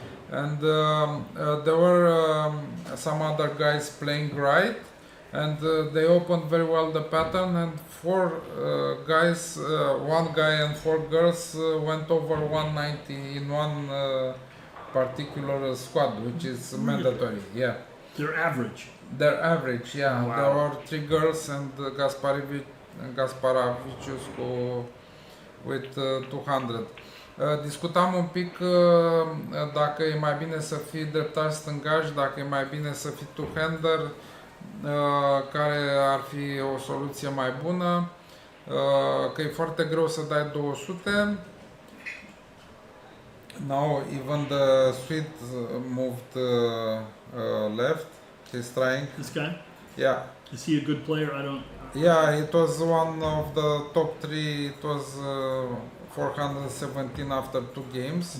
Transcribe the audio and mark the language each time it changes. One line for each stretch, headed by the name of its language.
English: And there were some other guys playing right, and they opened very well the pattern, and 4 guys, 1 guy and 4 girls went over 190 in one particular squad, which is mandatory. Yeah, They're average. their average. Yeah, Wow. there were 3 girls and Gasparavicius with 200.
Romanian: Discutam un pic dacă e mai bine să fii dreptar stângaș, dacă e mai bine să fii two-hander, care ar fi o soluție mai bună, că e foarte greu să dai 200.
English: Now even the Swede moved left. He's trying. This guy? Yeah. Is he a good player? I don't. Yeah, it was one of the top 3. It was 417 after 2 games.